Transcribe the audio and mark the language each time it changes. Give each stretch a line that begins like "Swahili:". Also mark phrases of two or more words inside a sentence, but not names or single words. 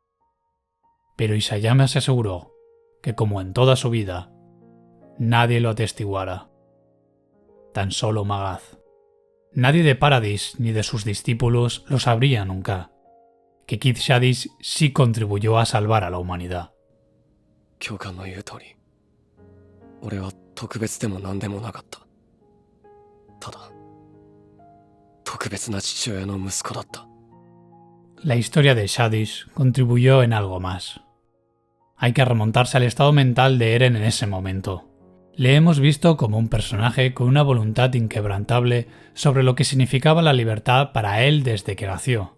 Spanish: Pero Isayama se aseguró que, como en toda su vida, nadie lo atestiguara. Tan solo Magat. Nadie de Paradis ni de sus discípulos lo sabría nunca, que Kid Shadis sí contribuyó a salvar a la humanidad.
Japanese: 教官の言う通り、俺は特別でも何でもなかった。ただ、特別な父親の息子だった。
Spanish: La historia de Shadis contribuyó en algo más. Hay que remontarse al estado mental de Eren en ese momento. Le hemos visto como un personaje con una voluntad inquebrantable sobre lo que significaba la libertad para él desde que nació.